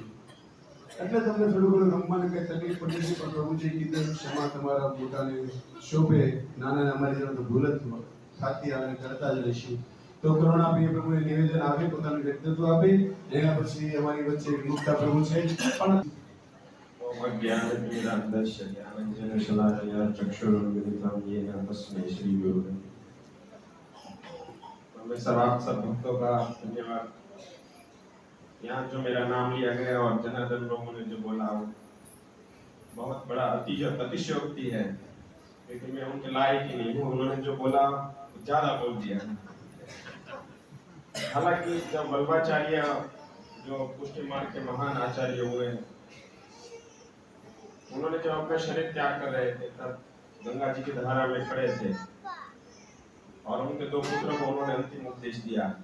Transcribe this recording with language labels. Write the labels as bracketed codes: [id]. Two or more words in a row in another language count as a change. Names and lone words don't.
[gu] એટલે તમને થોડું ઘણું રમવાની કઈ તકલીફ પડી છે, પણ પ્રભુજી કીધું ક્ષમા તમારા પોતાને શોભે. નાના અમારી જોડે તો ભૂલ જ થતી આવે કરતા જ રહીશું. તો કરુણા પ્રિય પ્રભુને નિવેદન આપે, પોતાનું વ્યક્તિત્વ આપે. એના પછી અમારી વચ્ચે વિમુક્તા પ્રભુ છે પણ [sa] ज्ञानदस्य ज्ञानंजन शलाकया चक्षुरुन्मिलितं येन तस्मै श्री गुरुवे। [hi] मैं आप सब भक्तों का धन्यवाद। यहाँ जो मेरा नाम लिया गया और जनार्दन लोगों ने जो बोला बहुत बड़ा अतिशयोक्ति है, लेकिन मैं उनके लायक ही नहीं हूँ। उन्होंने जो बोला ज्यादा बोल दिया। हालांकि जब वल्लभाचार्य जो पुष्टि मार्ग के महान आचार्य हुए, उन्होंने जब अपना शरीर त्याग कर रहे थे तब गंगा जी की धारा में खड़े थे और उनके 2 पुत्रों को उन्होंने अंतिम उपदेश दिया।